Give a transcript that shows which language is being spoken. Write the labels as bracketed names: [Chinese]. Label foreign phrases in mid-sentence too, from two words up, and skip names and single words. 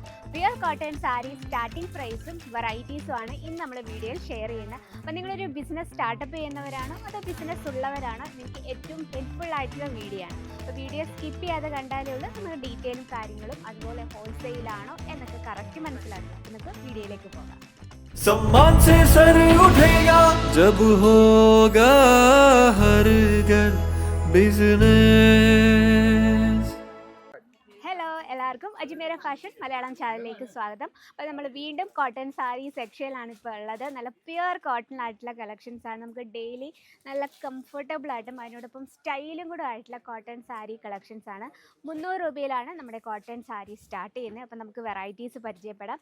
[English] pure cotton sarees starting [Malayalam] പ്രൈസും വെറൈറ്റീസും ആണ് ഇന്ന് നമ്മൾ വീഡിയോയിൽ ഷെയർ ചെയ്യുന്നത്. അപ്പോൾ നിങ്ങളൊരു [English] business startup [Malayalam] ചെയ്യുന്നവരാണോ അതോ ബിസിനസ് ഉള്ളവരാണോ, നിങ്ങൾക്ക് ഏറ്റവും ഹെൽപ്ഫുൾ ആയിട്ടുള്ള വീഡിയോ ആണ്. അപ്പോൾ [English] video skip [Malayalam] ചെയ്യാതെ കണ്ടാലേ ഉള്ളൂ നമ്മൾ ഡീറ്റെയിലും കാര്യങ്ങളും അതുപോലെ ഹോൾസെയിലാണോ എന്നൊക്കെ കറക്റ്റ് മനസ്സിലാക്കുക. അപ്പോൾ നമുക്ക് വീഡിയോയിലേക്ക് പോകാം. [Hindi] सम्मान से सर उठेगा जब होगा हर घर बिजनेस। [Malayalam] ഹലോ, എല്ലാവർക്കും അജ്മീര ഫാഷൻ മലയാളം ചാനലിലേക്ക് സ്വാഗതം. അപ്പോൾ നമ്മൾ വീണ്ടും [English] cotton saree [Malayalam] സെക്ഷനിലാണ് ഇപ്പോൾ ഉള്ളത്. നല്ല [English] pure cotton [Malayalam] ആയിട്ടുള്ള കളക്ഷൻസ് ആണ്. നമുക്ക് ഡെയിലി നല്ല കംഫർട്ടബിൾ ആയിട്ടും അതിനോടൊപ്പം സ്റ്റൈലും കൂടെ ആയിട്ടുള്ള [English] cotton saree collections [Malayalam] ആണ്. 300 രൂപയിലാണ് നമ്മുടെ [English] cotton saree [Malayalam] സ്റ്റാർട്ട് ചെയ്യുന്നത്. അപ്പോൾ നമുക്ക് വെറൈറ്റീസ് പരിചയപ്പെടാം.